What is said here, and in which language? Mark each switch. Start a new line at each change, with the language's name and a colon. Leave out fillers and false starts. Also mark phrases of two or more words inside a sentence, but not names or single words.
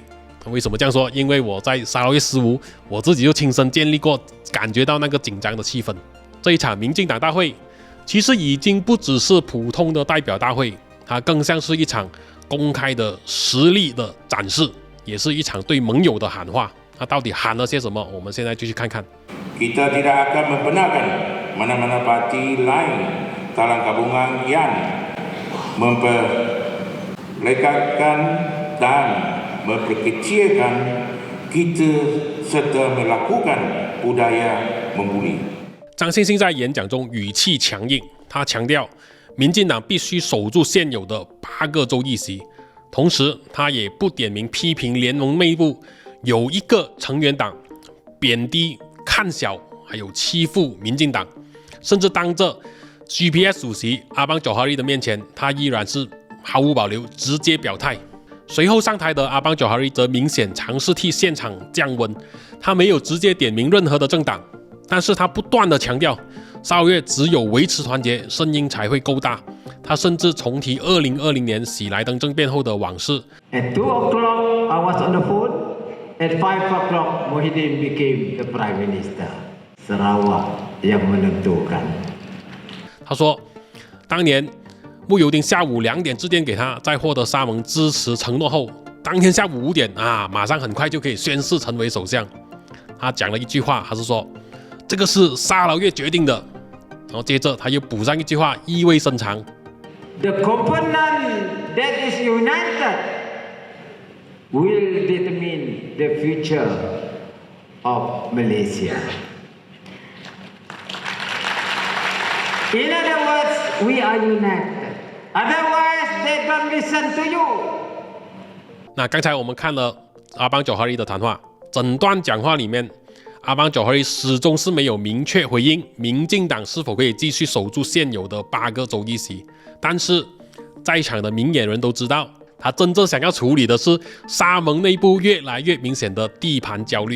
Chinese: 为什么这样说？因为我在沙劳越事务，我自己就亲身经历过，感觉到那个紧张的气氛。这一场民进党大会其实已经不只是普通的代表大会，它更像是一场公开的实力的展示，也是一场对盟友的喊话。它到底喊了些什么？我们现在就去看看。
Malay: Kita tidak akan membenarkan mana-mana parti lain dalam gabungan yang memperlekatkan dan memperkecilkan kita serta melakukan budaya membuli。
Chinese: 张庆信在演讲中语气强硬，他强调民进党必须守住现有的8个州议席，同时他也不点名批评联盟内部有一个成员党贬低、看小还有欺负民进党，甚至当着 GPS 主席阿邦佐哈利的面前，他依然是毫无保留直接表态。随后上台的阿邦佐哈利则明显尝试替现场降温，他没有直接点名任何的政党，但是他不断的强调沙劳越只有维持团结，声音才会够大。他甚至重提2020年喜来登政变后的往事。
English: At 2 o'clock, I was on the phone. At 5 o'clock, Muhyiddin became the Prime Minister.
Malay: Sarawak yang menentukan.
Chinese: 他说，当年慕尤丁下午2点致电给他，在获得沙盟支持承诺后，当天下午5点马上很快就可以宣誓成为首相。他讲了一句话，他是说这个是沙劳越决定的，然后接着他又补上一句话，意味深长。
English: The component that is united will determine the future of Malaysia. In other words, we are united. Otherwise, they don't listen to you.
Chinese: 那刚才我们看了阿邦佐哈利的谈话，整段讲话里面，阿邦佐哈利始终是没有明确回应民进党是否可以继续守住现有的8个州议席。但是在场的明眼人都知道，他真正想要处理的是沙盟内部越来越明显的地盘焦虑。